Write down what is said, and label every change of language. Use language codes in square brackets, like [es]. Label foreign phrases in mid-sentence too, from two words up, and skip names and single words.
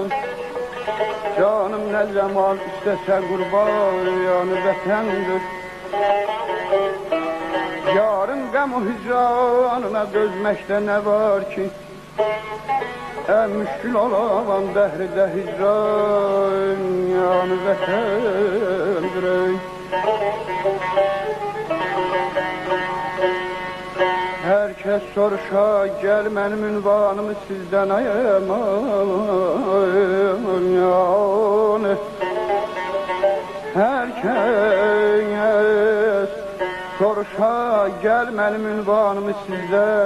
[az] Canım nə zaman istəsə qurban yanı vətəndir. Yarın qəm o hicranına dözməkdə nə var ki? Ən müşkül olan dəhridə hicran yanı vətəndir. [tr] Herkes soruşa gel benim ünvanımı sizden ayırmayın. Herkes soruşa gel benim ünvanımı sizden.